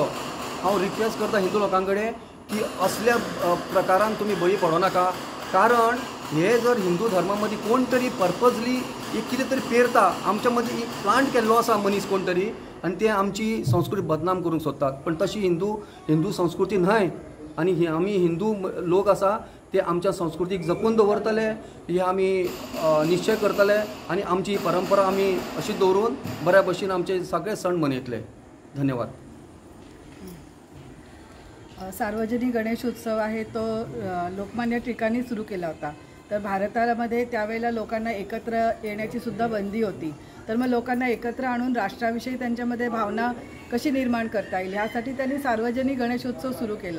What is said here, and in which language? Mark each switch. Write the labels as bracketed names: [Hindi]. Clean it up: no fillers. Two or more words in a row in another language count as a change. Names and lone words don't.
[Konkani] हांव रिक्वेस्ट करता हिंदू लोकां कडेन की असल्या प्रकारान तुमी बळी पडो नाका, कारण हे जर हिंदू धर्मा मदीं कोण तरी पर्पजली एक कितें तरी पेरता, आमच्या मदीं प्लांट केल्लो आसा मनीस कोण तरी, आनी ते आमची संस्कृती बदनाम करूंक सोदतात. पण तशी हिंदू संस्कृती न्हय आनी आमी हिंदू लोक आसा ते आमच्या संस्कृतीक जपून दवरतले हे आमी निश्चय करतले आनी आमची परंपरा आमी अशी दवरून बऱ्या भशेन आमचे सगळे सण मनयतले. धन्यवाद. [Marathi] सार्वजनिक गणेश उत्सव आहे तो लोकमान्य टिळकांनी सुरू केला होता. तर भारतामध्ये त्यावेळेला लोकांना एकत्र येण्याची सुद्धा बंदी होती. तर मग लोकांना एकत्र आणून राष्ट्राविषयी त्यांच्यामध्ये भावना कशी निर्माण करता येईल ह्यासाठी त्यांनी सार्वजनिक गणेश उत्सव सुरू केला.